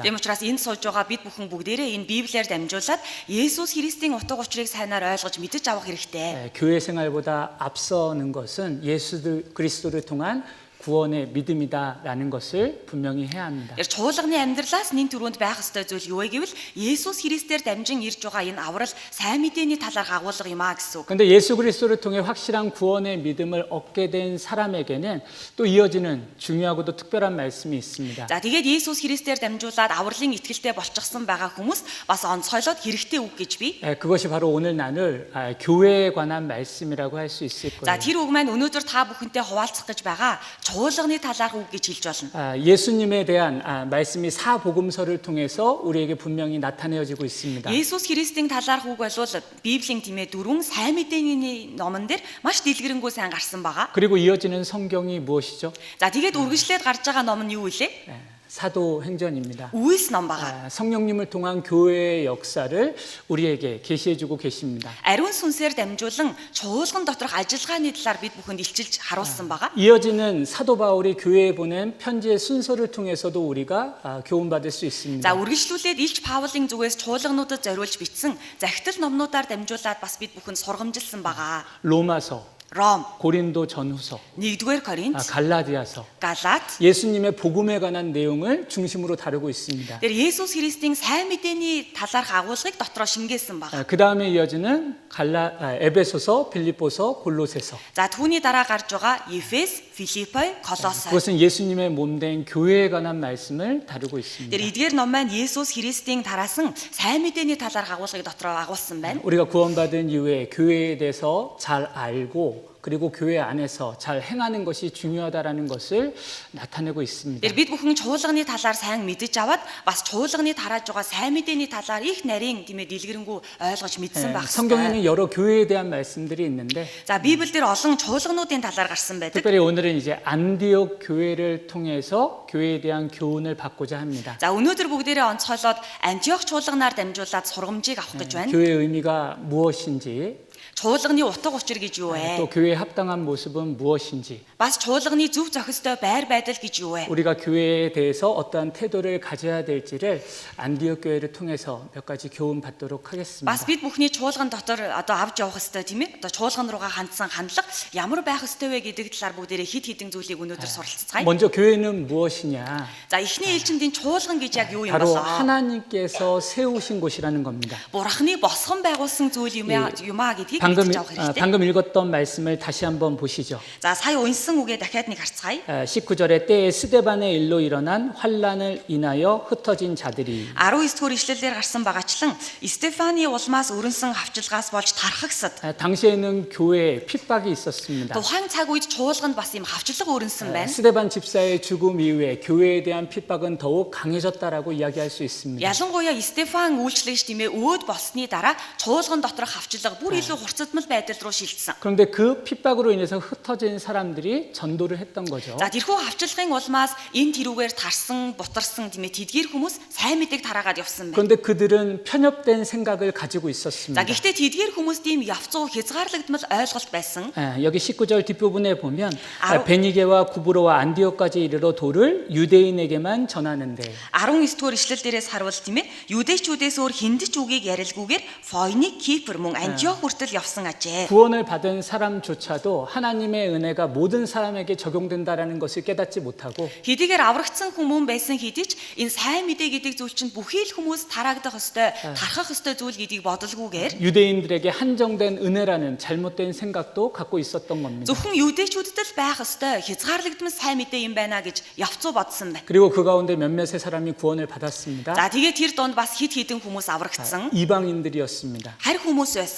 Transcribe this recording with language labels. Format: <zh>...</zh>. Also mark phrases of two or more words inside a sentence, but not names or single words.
<mn>Тийм учраас энд сууж байгаа бид бүхэн бүгдээрээ энэ Библиэр дамжуулаад Есүс Христийн утга учирыг сайнаар ойлгож мэдэж авах хэрэгтэй.</mn> <ko>교회 생활보다 앞서는 것은 예수 그리스도를 통한 구원의 믿음이다라는 것을 분명히 해야 합니다.</ko> <mn>Чуулганы амьдралаас нэн түрүүнд байх ёстой зүйл юу вэ гэвэл Есүс Христээр дамжин ирж байгаа энэ аврал сайн мэдээний талаарх агуулга юм а гэсэн үг.</mn> <ko>그런데 예수 그리스도를 통해 확실한 구원의 믿음을 얻게 된 사람에게는 또 이어지는 중요하고도 특별한 말씀이 있습니다.</ko> <mn>За тэгээд Есүс Христээр дамжуулаад авралын итгэлтэй болчихсон байгаа хүмүүс бас онцгойлоод хэрэгтэй үг гэж би.</mn> <ko>그것이 바로 오늘 나눌 교회에 관한 말씀이라고 할 수 있을 거예요.</ko> <mn>За тэр үг маань өнөөдөр та бүхэнтэй хуваалцах гэж байгаа чуулганы талаарх үг гэж хэлж болно.</mn> <ko>예수님에 대한 말씀이 사복음서를 통해서 우리에게 분명히 나타내어지고 있습니다.</ko> <mn>Есүс Христийн талаарх үг бол Библийн тиймээ дөрвөн сайн мэдээний номон дээр маш дэлгэрэнгүй сайн гарсан байгаа.</mn> <ko>그리고 이어지는 성경이 무엇이죠?</ko> <mn>За тэгээд үргэлжлээд гарч байгаа ном нь юу вэ?</mn> <ko>사도행전입니다.</ko> <mn>Үйлс ном байгаа.</mn> <ko>성령님을 통한 교회의 역사를 우리에게 계시해주고 계십니다.</ko> <mn>Ариун сүнсээр дамжуулан чуулган доторх ажиллагааны талаар бид бүхэнд илчилж харуулсан байгаа.</mn> <ko>이어지는 사도 바울이 교회에 보낸 편지의 순서를 통해서도 우리가 교훈받을 수 있습니다.</ko> <mn>За үргэлжлүүлээд Илч Паулын зүгээс чуулгануудад зориулж бичсэн захидал номнуудаар дамжуулаад бас бид бүхэнд сургамжилсан байгаа.</mn> <ko>로마서,</ko> <mn>Ром,</mn> <ko>고린도 전후서,</ko> <mn>1-р Коринт,</mn> <ko>갈라디아서,</ko> <mn>Галат.</mn> <ko>예수님의 복음에 관한 내용을 중심으로 다루고 있습니다.</ko> <mn>Тэр Есүс Христийн сайн мэдээний талаарх агуулгыг дотроо шингээсэн байна.</mn> <ko>그 다음에 이어지는 에베소서, 빌립보서, 골로새서.</ko> <mn>За түүний дараа гарч байгаа Ефес, Филиппой, Колосой.</mn> <ko>그것은 예수님의 몸된 교회에 관한 말씀을 다루고 있습니다.</ko> <mn>Тэр эдгээр ном маань Есүс Христийн тараасан сайн мэдээний талаарх агуулгыг дотроо агуулсан байна.</mn> <ko>우리가 구원받은 이후에 교회에 대해서 잘 알고 그리고 교회 안에서 잘 행하는 것이 중요하다라는 것을 나타내고 있습니다.</ko> <mn>Тэр бид бүхэн чуулганы талаар сайн мэдэж аваад бас чуулганы тарааж байгаа сайн мэдээний талаар их нарийн тиймээ дэлгэрэнгүй ойлгож мэдсэн байх ёстой.</mn> <ko>성경에는 여러 교회에 대한 말씀들이 있는데</ko> <mn>За Библиэлд олон чуулгануудын талаар гарсан байдаг.</mn> <ko>특별히 오늘은 이제 안디옥 교회를 통해서 교회에 대한 교훈을 받고자 합니다.</ko> <mn>За өнөөдөр бүгдээрээ онцгойлоод Антиох чуулганаар дамжуулаад сургамжийг авах гэж байна.</mn> <ko>교회의 의미가 무엇인지</ko> <mn>Чуулганы утга учир гэж юу вэ?</mn> <ko>또 교회의 합당한 모습은 무엇인지</ko> <mn>Бас чуулганы зөв зохистой байр байдал гэж юу вэ?</mn> <ko>우리가 교회에 대해서 어떠한 태도를 가져야 될지를 안디옥 교회를 통해서 몇 가지 교훈 받도록 하겠습니다.</ko> <mn>Бас бид бүхний чуулган дотор одоо авч явах ёстой тийм ээ. Одоо чуулган руугаа хандсан хандлага ямар байх ёстой вэ гэдэг талаар бүгдээрээ хид хідэн зүйлийг өнөөдөр суралцгаая.</mn> <ko>먼저 교회는 무엇이냐?</ko> <mn>За эхний ээлжиндийн чуулган гэж яг юу юм</mn> <ko>바로</ko> <mn>болоо?</mn> <ko>하나님께서 세우신 곳이라는 겁니다.</ko> <mn>Бурхны босгон байгуулсан зүйл юм аа гэдгийг</mn> <ko>방금,</ko> <mn>мэдж авах хэрэгтэй.</mn> <ko>방금 읽었던 말씀을 다시 한번 보시죠.</ko> <mn>За сая унсан үгээ дахиад нэг харцгаая.</mn> <ko>19절에 때에 스데반의 일로 일어난 환란을 인하여 흩어진 자들이</ko> <mn>19-р ишлэлээр гарсан багаачлан Стефаны улмаас өрнсөн хавчилгаас болж тархагсад</mn> <ko>당시에는 교회에 핍박이 있었습니다.</ko> <mn>тухайн цаг үед чуулганд бас ийм хавчлага өрнсөн байна.</mn> <ko>스데반 집사의 죽음 이후에 교회에 대한 핍박은 더욱 강해졌다라고 이야기할 수 있습니다.</ko> <mn>Ялангуяа Стефан үйлчлэгч тиймээ өөд болсны дараа чуулган доторх хавчлага бүр илүү хурцдмал байдал руу шилжсэн.</mn> <ko>그런데 그 핍박으로 인해서 흩어진 사람들이 전도를 했던 거죠.</ko> <mn>За тэрхүү хавчлагын улмаас энэ тэрүүгээр тарсан, бутарсан тиймээ тэдгэр хүмүүс сайн мэдээг тараагаад явсан байна.</mn> <ko>그런데 그들은 편협된 생각을 가지고 있었습니다.</ko> <mn>За гэхдээ тэдгэр хүмүүс тийм явцуу хязгаарлагдмал ойлголт байсан.</mn> <ko>여기 19절 뒷부분에 보면 베니게와 구브로와 안디옥까지 이르러 도를 유대인에게만 전하는데</ko> <mn>19-р ишлэл дээрээс харуул тийм ээ юдэчүүдээс өөр хиндэж үгийг ярилгүйгээр Фойник, Кипр мөн Антиох хүртэл явсан ажээ.</mn> <ko>구원을 받은 사람조차도 하나님의 은혜가 모든 사람에게 적용된다라는 것을 깨닫지 못하고</ko> <mn>Хэдийгээр аврагдсан хүмүүс байсан хэдий ч энэ сайн мэдээ гэдэг зүйл чинь бүхий л хүмүүс тараагдах ёстой, тархах ёстой зүйл гэдгийг бодолгүйгээр</mn> <ko>유대인들에게 한정된 은혜라는 잘못된 생각도 갖고 있었던 겁니다.</ko> <mn>зөвхөн юдэчүүдэд л байх ёстой, хязгаарлагдмал сайн мэдээ юм байна гэж явцуу бодсон байна.</mn> <ko>그리고 그 가운데 몇몇의 사람이 구원을 받았습니다.</ko> <mn>За тэгээд тэр донд бас хид хідэн хүмүүс аврагдсан.</mn> <ko>이방인들이었습니다.</ko> <mn>Харь хүмүүс байсан.</mn>